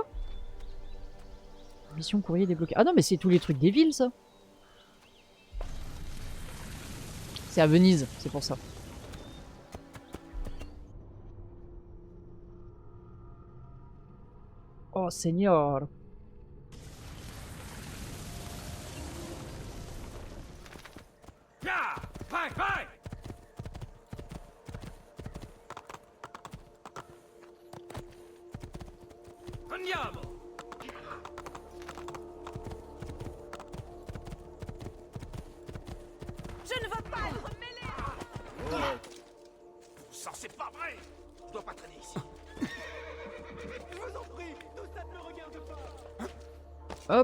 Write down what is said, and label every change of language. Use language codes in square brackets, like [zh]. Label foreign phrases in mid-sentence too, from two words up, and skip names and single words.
[fr] Mission courrier débloqué. Ah non mais c'est tous les trucs des villes ça. C'est à Venise, c'est pour ça. Oh Seigneur. [it] Vai, vai. Andiamo. [fr] Je ne veux pas être mêlé. Ça, c'est pas vrai. Je dois pas traîner ici. Je vous en prie, tout ça ne me regarde pas.